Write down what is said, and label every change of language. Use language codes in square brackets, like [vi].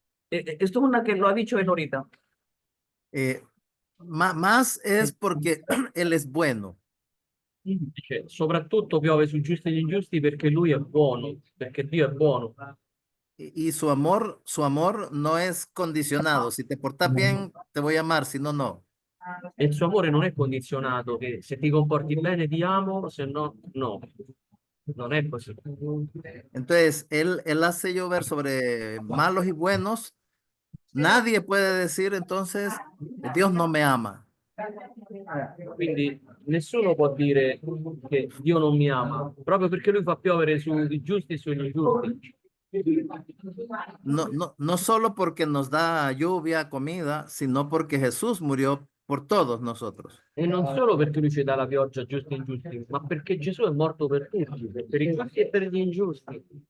[es] Esto es una que lo ha dicho él ahorita. Más es porque Él es bueno. [it] Dice, soprattutto piove sui giusti e gli ingiusti perché lui è buono, perché Dio è buono. [es] Y su amor no es condicionado. Si te portas bien, te voy a amar, si no, no. [it] E il suo amore non è condizionato, che se ti comporti bene ti amo, se no, no. Non è così. [es] Entonces, él hace llover sobre malos y buenos. Nadie puede decir entonces, Dios no me ama. [it] Quindi nessuno può dire che Dio non mi ama, proprio perché lui fa piovere sui giusti e sugli ingiusti. [es] No solo porque nos da lluvia, comida, sino porque Jesús murió por todos nosotros. [it] E non solo perché lui ci dà la pioggia a giusti e ingiusti, ma perché Gesù è morto per tutti, per i giusti e per gli ingiusti.